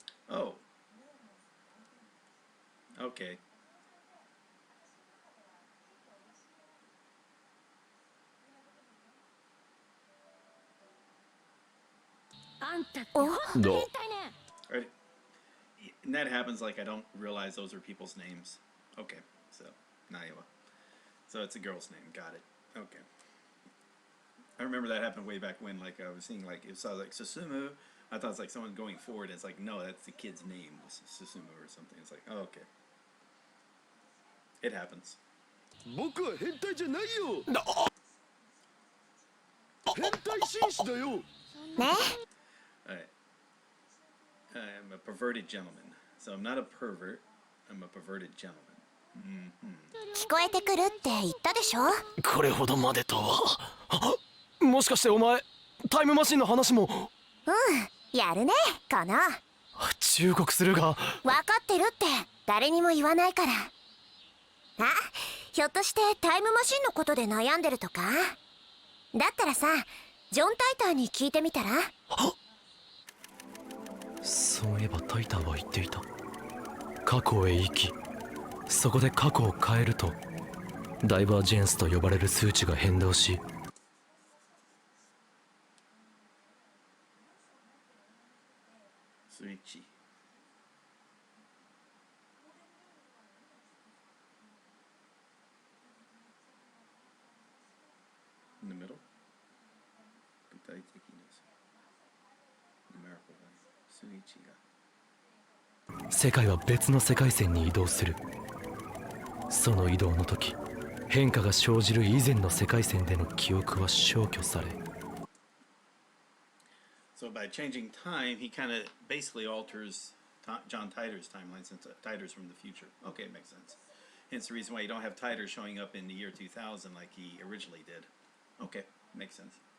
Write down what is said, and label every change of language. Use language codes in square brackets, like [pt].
[en] Oh. Okay. [ja] あんたって本当に変態ね。 [en] Alright. And that happens like I don't realize those are people's names. Okay, so Naiwa. So it's a girl's name. Got it. Okay. I remember that happened way back when, like I was seeing like it saw like Susumu. I thought it was like someone going forward. It's like no, that's the kid's name, Susumu or something. It's like oh, okay. It happens. [ja] 僕は変態じゃないよ。変態紳士だよ。ね。 [en] Alright. I'm a perverted gentleman. So I'm not a pervert. I'm a perverted gentleman. [ja] 聞こえてくるって言ったでしょ。これほどまでとは。もしかしてお前タイムマシンの話も。やるねかな。忠告するが。分かってるって誰にも言わないから。あ、ひょっとしてタイムマシンのことで悩んでるとか。だったらさ、ジョン・タイターに聞いてみたら。そういえばタイターは言っていた。過去へ行き、そこで過去を変えるとダイバージェンスと呼ばれる数値が変動し、スイッチ。 [en] In the middle. [ja] 具体的です。 [en] numerical value 数値が。 [ja] 世界は別の世界線に移動する。その移動の時、変化が生じる以前の世界線での記憶は消去され。 [en] So by changing time, he kind of basically alters John Titor's timeline since Titor's from the future. Okay, it makes sense. Hence the reason why you don't have Titor showing up in the year 2000 like he originally did. Okay, makes sense.